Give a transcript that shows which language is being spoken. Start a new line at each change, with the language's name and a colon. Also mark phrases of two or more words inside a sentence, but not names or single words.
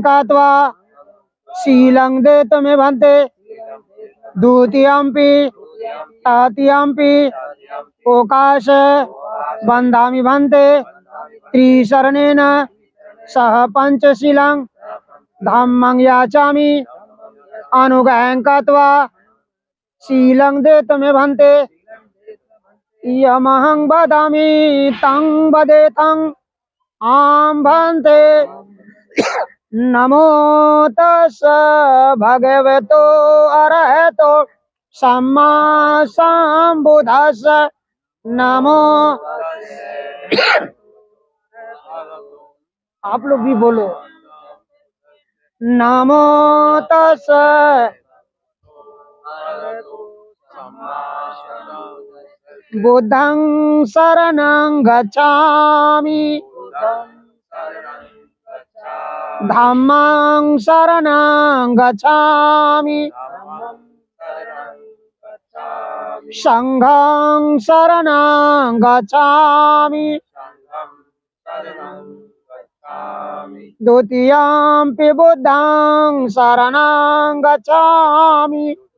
Pali: कृत्वा शीलं देतो मे भन्ते द्वितीयम्पि तृतीयम्पि ओकाश बन्धामि भन्ते त्रिशरणेन सह पंचशीलं धम्मं याचामि अनुगहं कृत्वा शीलं देतो मे भन्ते यमहं वदामि तं वदेथं आं भन्ते। नमो तस् भगवतो अरहतो सम्मा सम्बुद्धस्स नमो।
Hindi: आप लोग भी बोलो
Pali: नमो तस् बुद्धं शरणं गच्छामि धम्मं शरणं गच्छामि संघं शरणं गच्छामि द्वितीयम्पि बुद्धं शरणं गच्छामि